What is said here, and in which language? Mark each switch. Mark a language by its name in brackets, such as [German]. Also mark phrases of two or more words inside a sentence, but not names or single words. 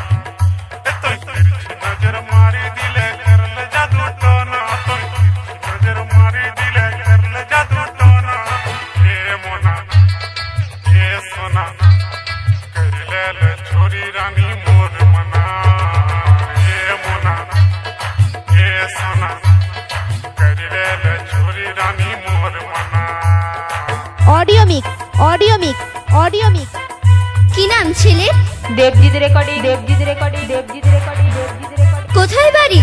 [Chhattisgarhi] ए तो तिरछी नजर मारी दिले कर ले जादू टोना, तो तिरछी नजर मारी दिले कर ले जादू टोना। ए मोना ए सोना कर ले छोरी रानी मोर मना ए मोना ए सोना कर ले छोरी रानी मोर मना। [English] audio mix audio mix audio mix. [Bangla] কি নাম ছেলের? দেবজিৎ রেকর্ডিং, দেবজিৎ রেকর্ডিং, দেবজিৎ রেকর্ডিং, দেবজিৎ রেকর্ডিং। কোথায় বাড়ি?